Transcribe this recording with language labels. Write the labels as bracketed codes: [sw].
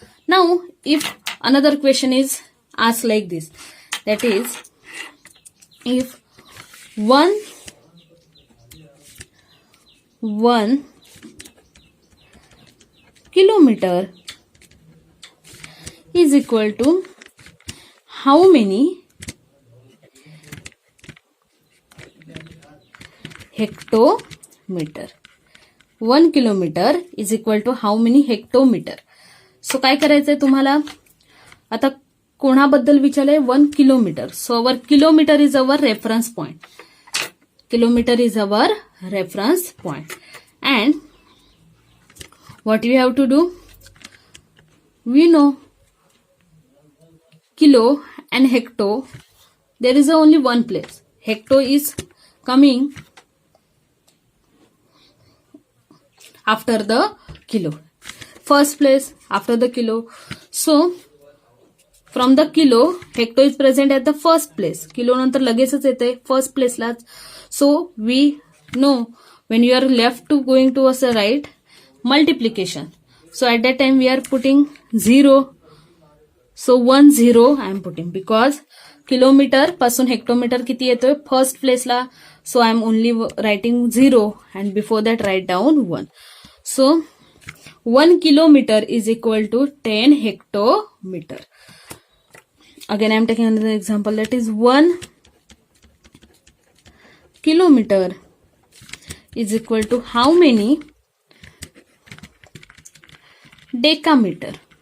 [en] Now if another question is asked like this, that is, if 1 kilometer is equal to how many hectometer? 1 kilometer is equal to how many hectometer? So [mr] काय करायचंय तुम्हाला? आता कोणाबद्दल विचारलंय? [en] 1 kilometer. So our kilometer is our reference point. Kilometer is our reference point. And what we have to do? We know kilo and hecto, there is only one place. Hecto is coming after the kilo. First place after the kilo. So from the kilo, hecto is present at the first place. [mr] Kilo नंतर लगेचच येते [en] first place [mr] लाच. [en] So we know when you are left to going towards the right, multiplication. So at that time we are putting 0. So 10 I am putting because [mr] kilometre पासून hectometre किती येतोय first प्लेसला. [en] So I am only writing 0 and before that write down 1. So 1 kilometer is equal to 10 hectometer. Again, I am taking another example, that is 1 kilometer is equal to how many decameter?